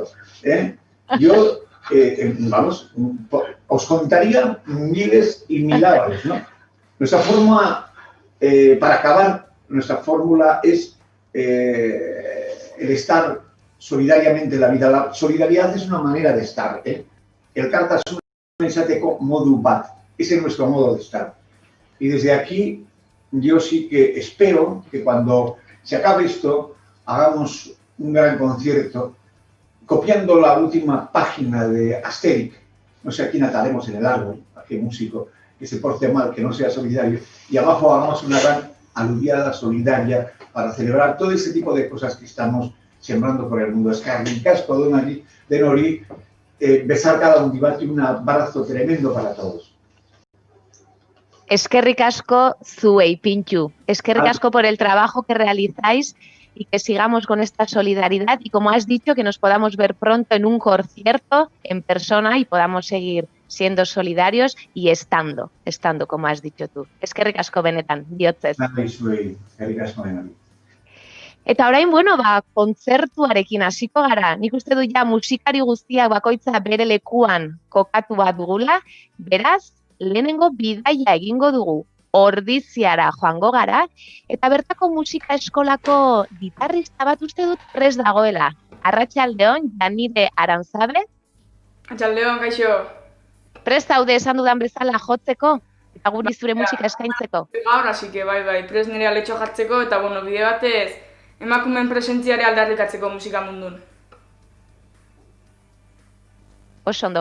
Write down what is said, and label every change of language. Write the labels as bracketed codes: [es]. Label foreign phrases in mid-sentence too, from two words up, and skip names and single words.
[es] Yo, vamos, os contaría miles y milagros, ¿no? Nuestra forma, para acabar, nuestra fórmula es el estar solidariamente en la vida. La solidaridad es una manera de estar. [eu] Elkartasuna izateko modu bat. [es] Ese es nuestro modo de estar. Y desde aquí, yo sí que espero que cuando se acabe esto, hagamos un gran concierto, copiando la última página de Asterix. No sé a quién ataremos en el árbol, a qué músico que se porte mal, que no sea solidario. Y abajo hagamos una gran aluviada solidaria para celebrar todo ese tipo de cosas que estamos sembrando por el mundo. [eu] Eskerrik asko [es] de Nori, besar cada un y un abrazo tremendo para todos. [eu] Eskerrik asko zuei, Pintxu. Eskerrik asko [es] por el trabajo que realizáis y que sigamos con esta solidaridad y, como has dicho, que nos podamos ver pronto en un concierto en persona y podamos seguir siendo solidarios y estando, como has dicho tú. [eu] Eskerrik asko benetan, bihotzez. Eskerrik asko benetan. Eta orain, kontzertuarekin hasiko gara. Nik uste du ja musikari guztiak bakoitza bere lekuan kokatu bat dugula, beraz, lehenengo bidaia egingo dugu, Ordiziara joango gara, eta bertako musika eskolako gitarrista bat uste dut prest dagoela. Arratsaldeon, Janire Arantzabe. Arratsaldeon, kaixo. Prest daude esan dudan bezala jotzeko, eta guri zure musika eskaintzeko. Gaur, [es] así que [eu] bai, prest nire aletxo jartzeko, eta bide batez, emakumeen presentziare aldarrikatzeko musika mundun. Oso ondo.